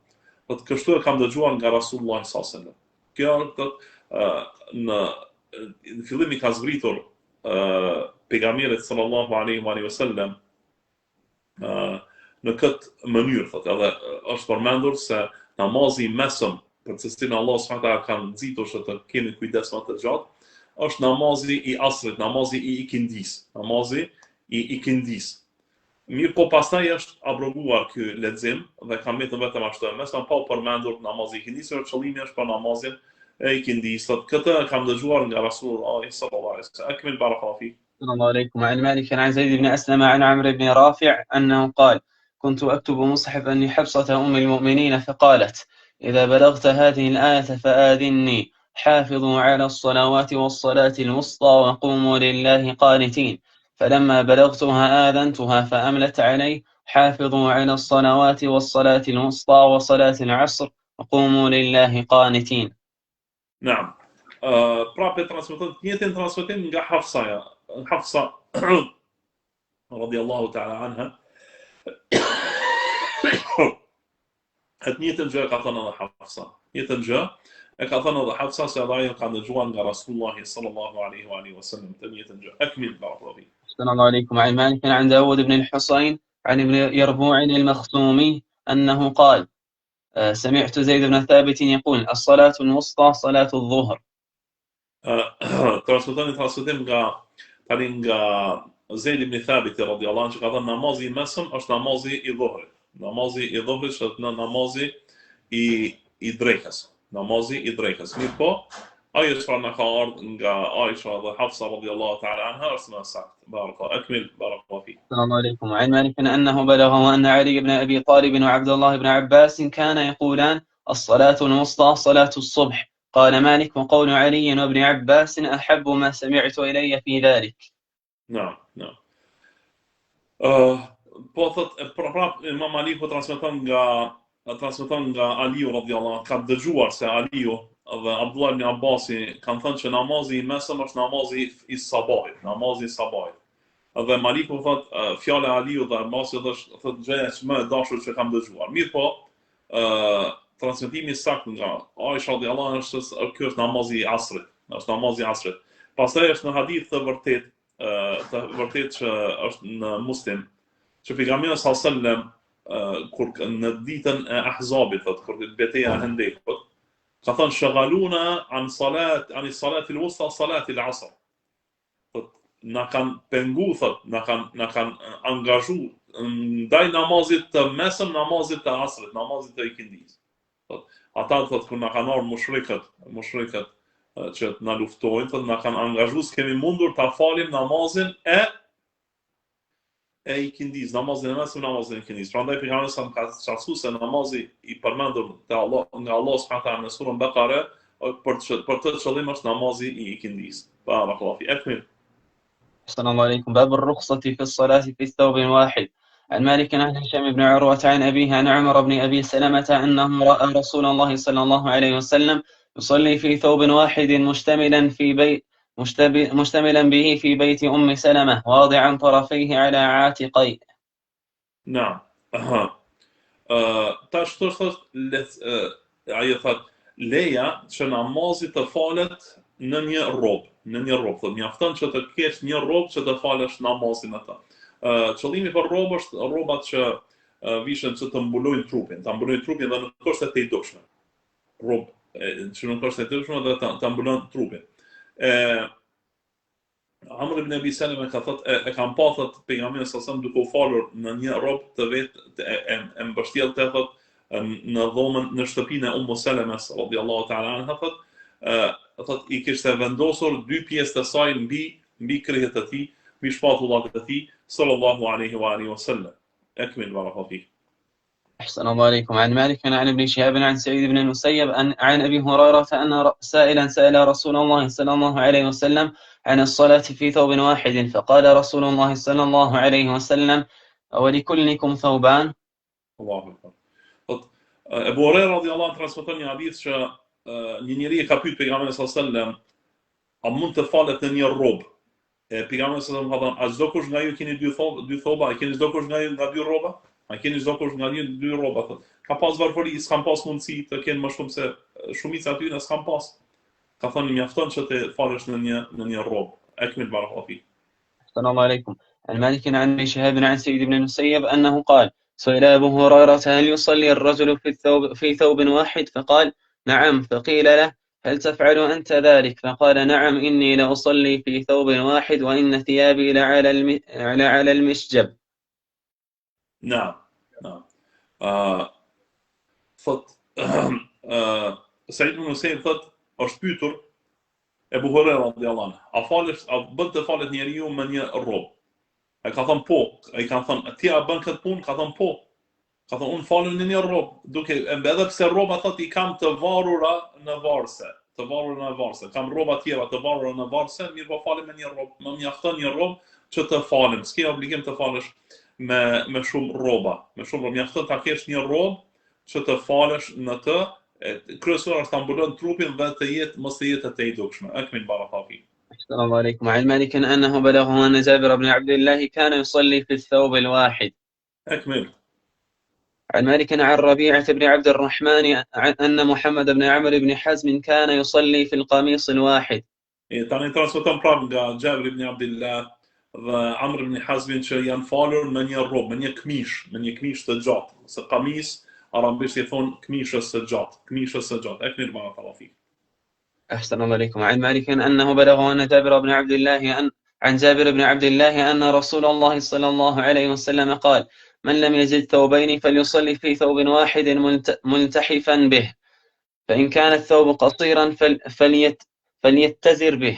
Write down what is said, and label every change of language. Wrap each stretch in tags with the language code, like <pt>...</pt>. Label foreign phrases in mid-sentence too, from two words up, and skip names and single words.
<sq>Thot kështu e kam dëgjuar nga</sq> <ar>رسول الله صلى الله عليه وسلم.</ar> <sq>Kjo në fillimi ka zbritur pejgamberi</sq> <ar>صلى الله عليه وسلم</ar> <sq>në këtë mënyrë, thot, edhe është përmendur se namazi I mesëm, për të cilin Allah</sq> <ar>سبحانه وتعالى</ar> <sq>ka nxitur që të kemi kujdes më të gjatë, është namazi I asrit, namazi I ikindis. Mirë po pastaj është abroguar ky lexim dhe ka mbetur vetëm ashtu. Mesam pa u përmendur namazi I ikindis, qëllimi është për namazin e ikindis. Këtë kam dëgjuar nga</sq> <ar>رسول الله صلى الله عليه وسلم. أكمل بارك الله فيك. السلام عليكم. عن مالك عن زيد بن أسلم عن عمرو بن رافع أنه قال: كنت أكتب مصحفا لحفصة أم المؤمنين فقالت إذا بلغت هذه الآية فآذني حافظوا على الصلوات والصلاة الوسطى وقوموا لله قانتين فلما بلغتها آذنتها فأملت علي حافظوا على الصلوات والصلاة الوسطى وصلاة العصر وقوموا لله قانتين. نعم.</ar> <sq>Prapë transmeton të njëjtin transmetim nga Hafsa</sq> <ar>رضي الله تعالى عنها.</ar> <sq>Të njëjtën gjë ka thënë edhe Hafsa. Njëjtën gjë e ka thënë edhe Hafsa se ajo ka dëgjuar nga</sq> <ar>رسول الله صلى الله عليه وعلى آله وسلم</ar> <sq>të njëjtën gjë.</sq> <ar>أكمل بارك الله. السلام عليكم. عن مالك عن داود بن الحصين عن ابن يربوع المخزومي أنه قال سمعت زيد بن ثابت يقول الصلاة الوسطى صلاة الظهر.</ar> <sq>Transmetim nga Zeid ibn Thabit</sq> <ar>رضي الله عنه</ar> <sq>që ka thënë namazi I mesëm është namazi I dhuhrit. Namazi I dhuhrit është namazi I drekës. Namazi I drekës. Mirë po, ajo që na ka ardhur nga Aisha dhe Hafsa</sq> <ar>رضي الله تعالى عنها</ar> <sq>është më saktë.</sq> <ar>بارك الله أكمل بارك الله في. السلام عليكم. عن مالك أنه بلغه أن علي بن أبي طالب وعبد الله بن عباس كان يقولان الصلاة الوسطى صلاة الصبح. قال مالك وقول علي وابن عباس أحب ما سمعت إلي في ذلك. نعم.</ar> <sq>Po thot Imam Ali po transmeton nga Aliu</sq> <ar>رضي الله عنه</ar> <sq>ka dëgjuar se Aliu dhe Abdullah ibn Abbasi kanë thënë që namazi I mesëm është namazi I sabahit, Dhe Maliku thot fjala e Aliu dhe Abbasit është thot gjëja më e dashur që kam dëgjuar. Mirë po, transmetimi saktë nga Aisha</sq> <ar>رضي الله عنها</ar> <sq>është ky është namazi I asrit. Është namazi I asrit. Pastaj është në hadith të vërtet që është në Muslim, që pejgamberi</sq> <ar>صلى الله عليه وسلم</ar> <sq>kur në ditën e Ahzabit, kur betejë e Hendekut, ka thënë</sq> <ar>شغلونا عن صلاة الوسطى صلاة العصر.</ar> <sq>Na kanë pengu, thot, na kanë angazhu ndaj namazit të mesëm, namazit të asrit, namazit të ikindis. Ata thot kur na kanë ardhur mushrikët që na luftojnë, thot na kanë angazhu s'kemi mundur ta falim namazin e ikindis, namazin e mesëm, namazin e ikindis. Prandaj pejgamberi sa ka thënë se namazi I përmendur te Allah nga Allah</sq> <ar>سبحانه وتعالى</ar> <sq>në surën Bakare për të qëllim është namazi I ikindis.</sq> <ar>بارك الله في. أكمل. السلام عليكم. باب الرخصة في الصلاة في ثوب واحد. عن مالك عن هشام بن عروة عن أبيه عن عمر بن أبي سلمة أنه رأى رسول الله صلى الله عليه وسلم يصلي في ثوب واحد مشتملا به في بيت أم سلمة واضعا طرفيه على عاتقيه. نعم.</ar> <sq>Tash ajo thot leja që namazi të falet në një rrobë, thot mjafton që të kesh një rrobë që të falësh namazin atë. Qëllimi për rrobë është rrobat që vishën që të mbulojnë trupin, dhe nuk është e tejdushme. Rrobë që nuk është e tejdushme dhe të mbulojnë trupin. Amr ibn Abi Salama ka thot e kam pa thot pejgamberin sallallahu duke u falur në një rrobë të vetë e mbështjellte thot në dhomën në shtëpinë e Salama</sq> <ar>رضي الله تعالى عنها</ar> <sq>thot I kishte vendosur dy pjesë të saj mbi kryet e tij, mbi shpatullat e tij</sq> <ar>صلى الله عليه وعلى آله وسلم. أكمل بارك الله فيك. أحسن الله عليكم. عن مالك عن ابن شهاب عن سعيد بن المسيب عن أبي هريرة أن سائلا سأل رسول الله صلى الله عليه وسلم عن الصلاة في ثوب واحد فقال رسول الله صلى الله عليه وسلم ولكلكم ثوبان. الله أكبر.</ar> <sq>Abu Huraira</sq> <ar>رضي الله عنه</ar> <sq>transmeton një hadith që një njeri e ka pyet pejgamberin</sq> <ar>صلى الله عليه وسلم</ar> <sq>a mund të falet në një rrobë. Pejgamberi</sq> <ar>صلى الله عليه وسلم</ar> <sq>ka thënë a çdo kush nga ju keni dy thoba, a keni çdo kush nga ju nga dy rroba? A keni çdo kush nga ju dy rroba? Ka pas varfëri, s'kam pas mundësi të kenë më shumë se shumica aty në s'kam pas. Ka thënë mjafton që të falesh në një rrobë.</sq> <ar>أكمل بارك الله فيك. السلام عليكم. عن مالك عن ابن شهاب عن سعيد بن المسيب أنه قال سئل أبو هريرة هل يصلي الرجل في ثوب واحد فقال نعم فقيل له هل تفعل أنت ذلك فقال نعم إني لأصلي في ثوب واحد وإن ثيابي لعلى المشجب. نعم.</ar> <sq>Said ibn Musayyib thot është pyetur Abu Huraira</sq> <ar>رضي الله عنه</ar> <sq>a bën të falet njeriu me një rrobë? Ai ka thënë po, ai ka thënë ti a bën këtë punë? Ka thënë po. Ka thonë unë falem në një rrobë, duke edhe pse rroba thotë I kam të varura në varse, kam rroba tjera të varura në varse, mirë po falem me një rrobë, më mjafton një rrobë që të falem, s'ke obligim të falesh me shumë rroba, mjafton ta kesh një rrobë që të falesh në të, kryesor është ta mbulon trupin dhe të jetë mos të jetë të dukshme.</sq> <ar>أكمل بارك الله. السلام عليكم. عن مالك أنه بلغه أن جابر بن عبد الله كان يصلي في الثوب الواحد. أكمل. عن مالك عن ربيعة بن عبد الرحمن أن محمد بن عمرو بن حزم كان يصلي في القميص الواحد.</ar> <sq>Tani transmeton prapë nga Jabir ibn Abdullah dhe Amr ibn Hazmin që janë falur me një rrobë, me një këmishë të gjatë, se kamis arabisht I thon këmishës së gjatë.</sq> <ar>أكمل بارك الله فيك. أحسن الله عليكم. عن مالك أنه بلغه أن جابر بن عبد الله عن جابر بن عبد الله أن رسول الله صلى الله عليه وسلم قال: من لم يجد ثوبين فليصلي في ثوب واحد ملتحفا به، فإن كان الثوب قصيرا فليتزر به.</ar>